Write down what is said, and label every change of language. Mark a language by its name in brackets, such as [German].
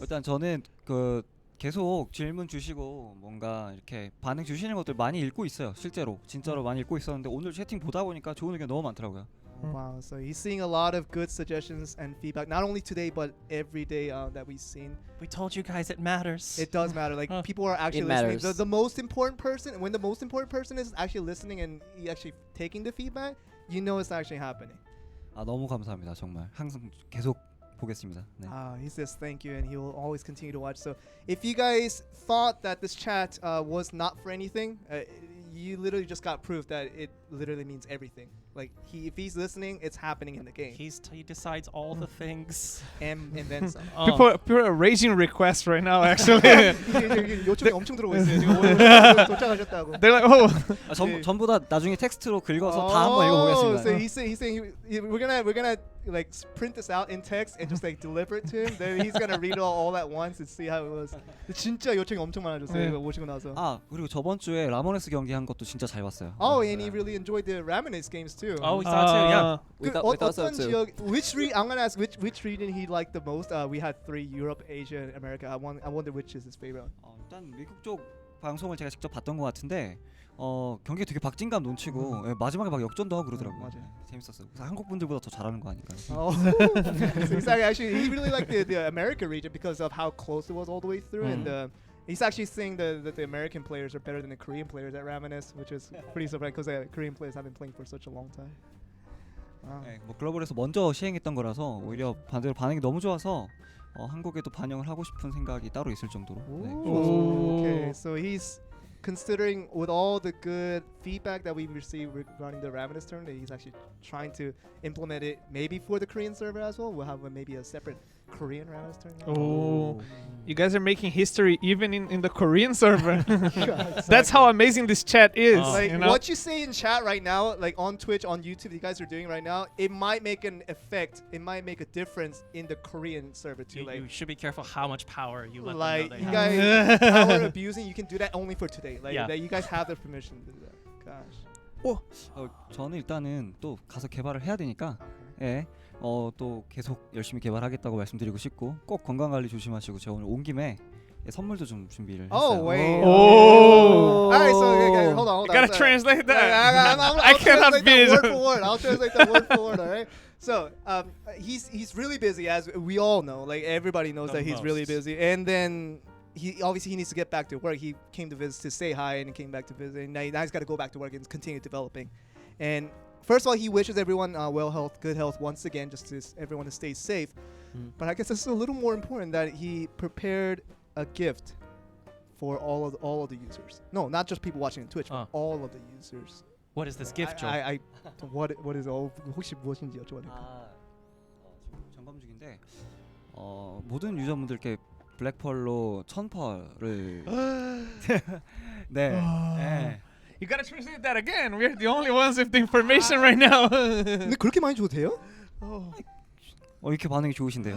[Korean] 일단 저는 계속 질문 주시고 뭔가 이렇게 반응 주시는 것들 많이 읽고 있어요. 실제로 진짜로 많이 읽고 있었는데 오늘 채팅 보다 보니까 좋은 의견 너무 많더라고요. [English] Wow, so he's seeing a lot of good suggestions and feedback, not only today but every day that we've seen. We told you guys it matters. It does matter. Like people are actually listening. The most important person, when the most important person is actually listening and actually taking the feedback, you know it's actually happening. [Korean] 너무 감사합니다. 정말 항상 계속 보겠습니다. 네. [English] He says thank you, and he will always continue to watch. So if you guys thought that this chat was not for anything, you literally just got proof that it literally means everything. Like if he's listening, it's happening in the game. He decides all the things. And then some. People are raising requests right now. Actually, [Korean] 요청이 엄청 들어오고 있어요. 지금 오늘 도착하셨다고. [English] They're like, [Korean] 전부 다 나중에 텍스트로 긁어서 다 한번 읽어보겠습니다. [English] So he's saying we're gonna like print this out in text and just like deliver it to him. Then he's gonna read it all at once and see how it was. [Korean] 진짜 요청이 엄청 많아졌어요. 이거 오시고 나서. 그리고 저번 주에 라모네스 경기 한 것도 진짜 잘 봤어요. [English] And he really enjoyed the Ramones games too. Oh, we saw too. Yeah. We thought so too. I'm gonna ask which region he liked the most. We had 3: Europe, Asia, and America. I wonder which is his favorite. [Korean] 일단 미국 쪽 방송을 제가 직접 봤던 것 같은데 경기 되게 박진감 넘치고 마지막에 막 역전도 하고 그러더라고요. 맞아요. 재밌었어요. 그래서 한국 분들보다 더 잘하는 거 아닐까요? [English] So actually, he really liked the America region because of how close it was all the way through, and he's actually saying that the American players are better than the Korean players at Ramones, which is pretty surprising because the Korean players have been playing for such a long time. [Korean] 네, 뭐 글로벌에서 먼저 시행했던 거라서 오히려 반대로 반응이 너무 좋아서 한국에도 반영을 하고 싶은 생각이 따로 있을 정도로. 네. [English] Okay, so he's considering with all the good feedback that we've received regarding the Ravenous tournament, he's actually trying to implement it maybe for the Korean server as well. We'll have maybe a separate Korean Ravenous tournament. Oh, you guys are making history even in the Korean server. That's how amazing this chat is. Like you know? what you say in chat right now, like on Twitch, on YouTube, you guys are doing right now, it might make an effect. It might make a difference in the Korean server too. You should be careful how much power you let like them you know guys they have. power abusing. You can do that only for today. Like Yeah. that you guys have the permission to do that. Gosh. [Korean] 저는 일단은 또 가서 개발을 해야 되니까 또 계속 열심히 개발하겠다고 말씀드리고 싶고 꼭 건강 관리 조심하시고 제가 오늘 온 김에 선물도 좀 준비를 했어요. [English] Oh wait. Oh. All right, so okay, hold on. You gotta So- translate that. I I cannot translate be. that word for word. I'll translate that word for word. All right. So he's really busy, as we all know. Like everybody knows The that he's really most. busy, and then he obviously he needs to get back to work. He came to visit to say hi, and he came back to visit. And now he's got to go back to work and continue developing. And first of all, he wishes everyone good health once again, just to everyone to stay safe. But I guess it's a little more important that he prepared a gift for all of the users. No, not just people watching on Twitch, but all of the users. What is this gift, Joel? what is [Korean] 혹시 무엇인지 여쭤봐도 될까요? 점검 중인데 모든 유저분들께 블랙펄로 1000펄을 네. [English] You gotta translate that again. We're the only ones with the information right now. [Korean] 근데 그렇게 많이 줘도 돼요? 이렇게 반응이 좋으신데요.